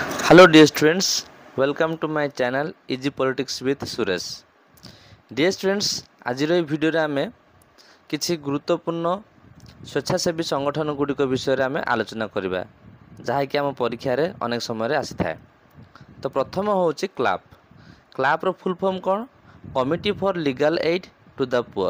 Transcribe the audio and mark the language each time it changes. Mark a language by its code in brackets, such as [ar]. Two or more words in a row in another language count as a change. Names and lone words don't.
[en] Hello dear students, welcome to my channel Easy Politics with Suresh. Dear students, [or] ଆଜିର ଏହି ଭିଡ଼ିଓରେ ଆମେ କିଛି ଗୁରୁତ୍ୱପୂର୍ଣ୍ଣ ସ୍ୱେଚ୍ଛାସେବୀ ସଂଗଠନ ଗୁଡ଼ିକ ବିଷୟରେ ଆମେ ଆଲୋଚନା କରିବା, ଯାହାକି ଆମ ପରୀକ୍ଷାରେ ଅନେକ ସମୟରେ ଆସିଥାଏ। ତ ପ୍ରଥମ ହେଉଛି କ୍ଲାପ୍। କ୍ଲାପ୍ର [en] full form [or] କ'ଣ? [en] କମିଟି ଫର୍ ଲିଗାଲ ଏଇଡ୍ ଟୁ ଦ ପୁଅର୍।